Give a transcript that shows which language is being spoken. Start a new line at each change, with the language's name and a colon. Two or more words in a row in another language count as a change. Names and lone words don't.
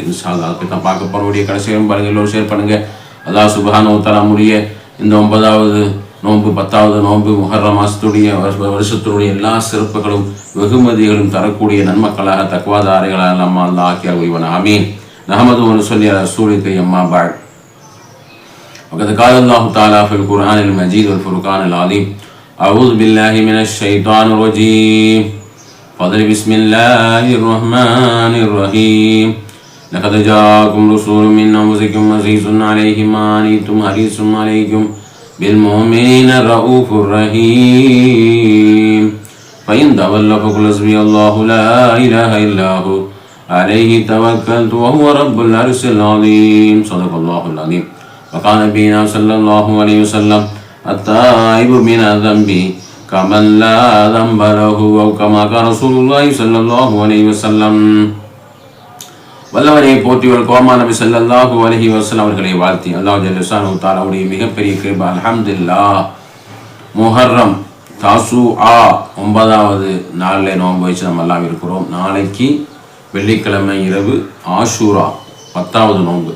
Arabic: إن شاء الله
Tamil: அதை பற்றி தான் பார்க்க போகிறோடைய கடைசியும் பாருங்கள், எல்லோரும் ஷேர் பண்ணுங்கள்.
Arabic: الله سبحانه تعالى
Tamil: நம்முடைய இந்த 9வது நோன்பு 10வது நோன்பு முஹர்ரம் மாதத்துடைய வருஷத்துடைய எல்லா சிறப்புகளும் வெகுமதிகளும் தரக்கூடிய நன்மக்களாக, தக்வாதாரிகளாக நம்ம அல்லாஹ் ஆக்கி அருள்வானாக. ஆமீன்.
Arabic: نحمده ونصلي على رسوله أما بعد. وقد قال الله تعالى في القرآن المجيد والفرقان العظيم: أعوذ بالله من الشيطان الرجيم. فضل بسم الله الرحمن الرحيم. لقد جاءكم رسول من أنفسكم عزيز عليه ما عنتم حريص عليكم بالمؤمنين رؤوف رحيم. فإن تولوا فقل حسبي الله لا إله إلا هو عليه توكلت وهو رب العرش العظيم. صدق الله العظيم. وقال نبينا صلى الله عليه وسلم: التائب من الذنب கமன் லா ذنب له أو كما قال رسول الله صلى الله عليه وسلم.
Tamil: வல்லவனை போற்றியவர் கோமா நபி
Arabic: صلى الله عليه وسلم
Tamil: அவர்களை வாழ்த்தி
Arabic: الله جل شأنه
Tamil: தஆலாவுடைய மிகப்பெரிய கிருபை அல்ஹம்துலில்லாஹ். முஹர்ரம் தாசூஆ 9வது நாளில் நோன்பு வச்சு நம்ம எல்லாம் இருக்கிறோம். நாளைக்கு வெள்ளிக்கிழமை இரவு ஆஷூரா 10வது நோன்பு.